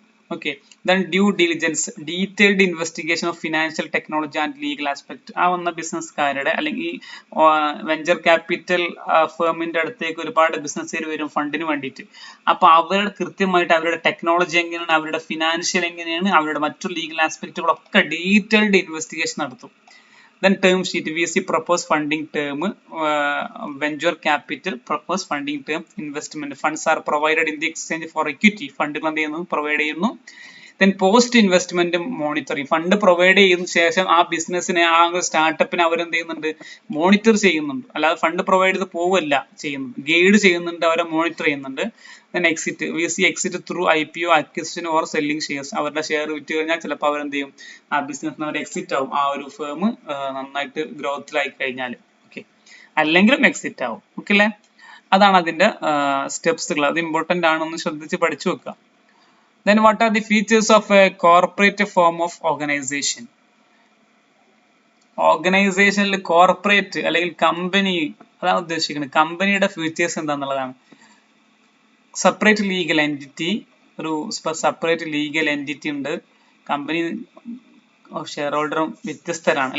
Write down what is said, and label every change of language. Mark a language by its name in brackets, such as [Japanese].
[English] Okay, then due diligence, detailed investigation of financial technology and legal aspect. [Malayalam] ആ വന്ന ബിസിനസ്സുകാരുടെ അല്ലെങ്കിൽ venture capital ഫേമിന്റെ അടുത്തേക്ക് ഒരുപാട് ബിസിനസ്സുകാർ വരും ഫണ്ടിന് വേണ്ടിയിട്ട്. അപ്പൊ അവരുടെ കൃത്യമായിട്ട് അവരുടെ ടെക്നോളജി എങ്ങനെയാണ്, അവരുടെ ഫിനാൻഷ്യൽ എങ്ങനെയാണ്, അവരുടെ മറ്റു ലീഗൽ ആസ്പെക്റ്റുകളൊക്കെ ഡീറ്റെയിൽഡ് ഇൻവെസ്റ്റിഗേഷൻ നടത്തും. [English] Then term sheet, VC proposed funding term, venture capital proposed funding term, investment funds are provided in the exchange for equity. [Malayalam] ഫണ്ടുകൾ എന്ത് ചെയ്യുന്നു, പ്രൊവൈഡ് ചെയ്യുന്നു. [English] Then post investment monitoring, [Malayalam] fund provide ചെയ്തതിനു ശേഷം ആ ബിസിനസ്സിനെ, ആ സ്റ്റാർട്ടപ്പിനെ അവരെന്ത് ചെയ്യുന്നുണ്ട്, മോണിറ്റർ ചെയ്യുന്നുണ്ട്. അല്ലാതെ ഫണ്ട് പ്രൊവൈഡ് ചെയ്ത് പോവല്ല ചെയ്യുന്നത്, ഗൈഡ് ചെയ്യുന്നുണ്ട്, അവരെ മോണിറ്റർ ചെയ്യുന്നുണ്ട്. [English] Then exit, VC exit through IPO, acquisition or selling shares. [Malayalam] അവരുടെ ഷെയർ വിറ്റ് കഴിഞ്ഞാൽ ചിലപ്പോൾ അവരെന്ത് ചെയ്യും, ആ ബിസിനസ്സിന് അവർ എക്സിറ്റ് ആവും, ആ ഒരു ഫേം നന്നായിട്ട് ഗ്രോത്തിലായി കഴിഞ്ഞാൽ. ഓക്കെ, അല്ലെങ്കിലും എക്സിറ്റ് ആവും. ഓക്കെ അല്ലേ, അതാണ് അതിന്റെ സ്റ്റെപ്സുകൾ. അത് ഇമ്പോർട്ടന്റ് ആണെന്ന് ശ്രദ്ധിച്ച് പഠിച്ചു വെക്കുക. [English] Then what are the features of a corporate form of organization? [Malayalam] ഓർഗനൈസേഷനിൽ കോർപ്പറേറ്റ് അല്ലെങ്കിൽ കമ്പനി, അതാണ് ഉദ്ദേശിക്കുന്നത്. കമ്പനിയുടെ ഫീച്ചേഴ്സ് എന്താന്നുള്ളതാണ്. സെപ്പറേറ്റ് ലീഗൽ എൻറ്റിറ്റി, ഒരു സെപ്പറേറ്റ് ലീഗൽ എൻറ്റിറ്റി ഉണ്ട്. കമ്പനി ഷെയർ ഹോൾഡറും വ്യത്യസ്തരാണ്.